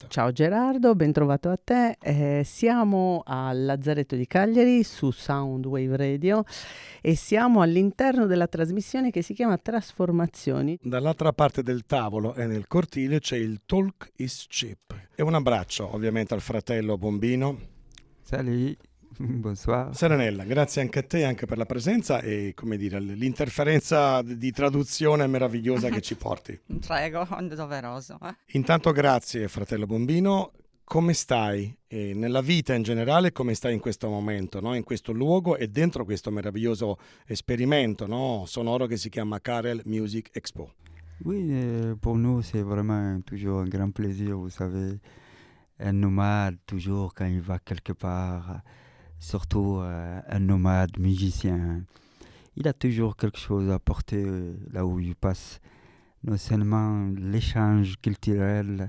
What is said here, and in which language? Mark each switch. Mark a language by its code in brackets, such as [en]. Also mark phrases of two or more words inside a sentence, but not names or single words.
[it] Ciao Gerardo, ben trovato a te. Siamo al Lazzaretto di Cagliari su Soundwave Radio e siamo all'interno della trasmissione che si chiama Trasformazioni. Dall'altra parte del tavolo e nel cortile c'è il Talk is Cheap. E un abbraccio ovviamente al fratello Bombino. [fr] Salut, bonsoir. [it] Serenella, grazie anche a te anche per la presenza e come dire l'interferenza di traduzione meravigliosa che ci porti. Prego, doveroso. Intanto grazie fratello Bombino. Come stai nella vita in generale, come stai in questo momento, no? In questo luogo e dentro questo meraviglioso esperimento, no? Sonoro che si chiama Karel Music Expo? [fr] Oui, pour nous c'est vraiment toujours un grand plaisir, vous savez, un nomade toujours quand il va quelque part, surtout un nomade musicien, il a toujours quelque chose à apporter là où il passe, non seulement l'échange culturel.